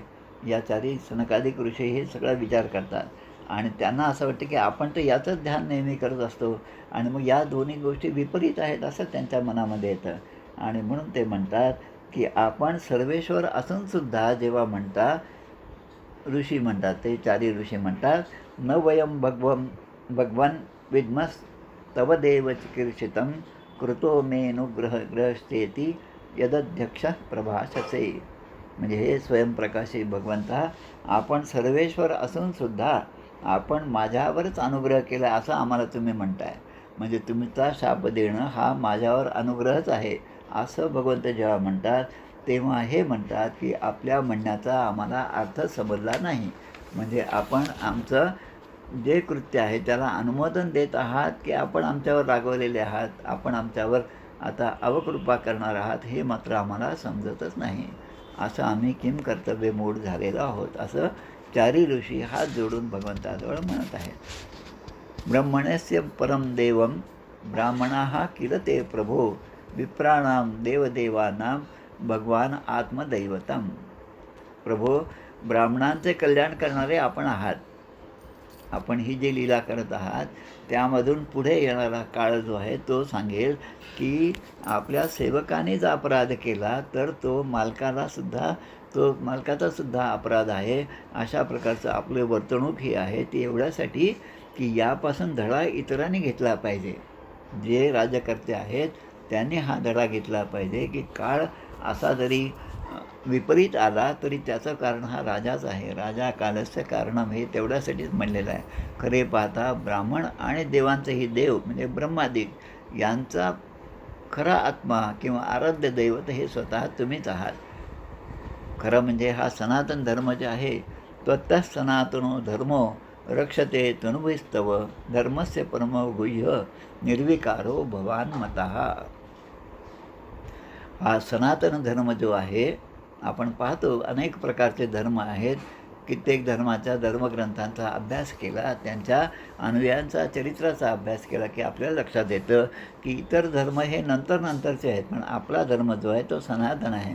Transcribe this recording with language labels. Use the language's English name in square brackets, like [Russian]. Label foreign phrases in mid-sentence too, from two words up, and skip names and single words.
[Marathi] या 4 सनकादिक ऋषी हे सगळा विचार करतात आणि त्यांना असं वाटतं की आपण तर याचंच ध्यान नेहमी करत असतो आणि मग या दोन्ही गोष्टी विपरीत आहेत असं त्यांच्या मनामध्ये येतं. आणि म्हणून ते म्हणतात की आपण सर्वेश्वर असूनसुद्धा जेव्हा म्हणता, ऋषी म्हणतात, ते 4 ऋषी म्हणतात, [Sanskrit] न वयम भगवन विद्मस तव देव चिकीर्षितं कृतो ग्रहस्तेती यदध्यक्ष प्रभाससे. [Marathi] म्हणजे हे स्वयंप्रकाशी भगवंता, आपण सर्वेश्वर असूनसुद्धा आपण माझ्यावरच अनुग्रह केला असं आम्हाला तुम्ही म्हणताय, म्हणजे तुमचा शाप देणं हा माझ्यावर अनुग्रहच आहे असं भगवंत जेव्हा म्हणतात, तेव्हा हे म्हणतात की आपल्या म्हणण्याचा आम्हाला अर्थ समजला नाही. म्हणजे आपण आमचं जे कृत्य आहे त्याला अनुमोदन देत आहात की आपण आमच्यावर रागवलेले आहात, आपण आमच्यावर आता अवकृपा करणार आहात, हे मात्र आम्हाला समजतच नाही. असं आम्ही किम कर्तव्य मूढ झालेलो आहोत असं 4 ऋषी हात जोडून भगवंताजवळ म्हणत आहेत. [Sanskrit] ब्रह्मणस्य परम देवं ब्राह्मणाः किल ते प्रभो विप्राणां देवदेवानां भगवान आत्मदैवतम. [Marathi] प्रभो, ब्राह्मणांचे कल्याण करणारे आपण आहात. आपण ही जी लीला करत आहात त्यामधून पुढे येणारा काळ जो आहे तो सांगेल की आपल्या सेवकाने जर अपराध केला तर तो मालकाचासुद्धा अपराध आहे. अशा प्रकारचं आपले वर्तणूक ही आहे ती एवढ्यासाठी की यापासून धडा इतरांनी घेतला पाहिजे. जे राज्यकर्ते आहेत त्यांनी हा धडा घेतला पाहिजे की काळ असा जरी विपरीत आला तरी त्याचं कारण हा राजाच आहे. [Sanskrit] राजा कालस्य कारणम [Marathi] हे तेवढ्यासाठीच म्हणलेलं आहे. खरे पाहता ब्राह्मण आणि देवांचेही देव म्हणजे ब्रह्मादिक यांचा खरा आत्मा किंवा आराध्य दैवत हे स्वतः तुम्हीच आहात. खरं म्हणजे हा सनातन धर्म जे आहे [Sanskrit] त्वत्तः सनातनो धर्मो रक्षते तनुभिस्तव धर्मस्य परमो गुह्य निर्विकारो भवान मतः. [Marathi] हा सनातन धर्म जो आहे, आपण पाहतो अनेक प्रकारचे धर्म आहेत. कित्येक धर्माच्या धर्मग्रंथांचा अभ्यास केला, त्यांच्या अनुयायांचा चरित्राचा अभ्यास केला की आपल्याला लक्षात येतं की इतर धर्म हे नंतरचे आहेत, पण आपला धर्म जो आहे तो सनातन आहे.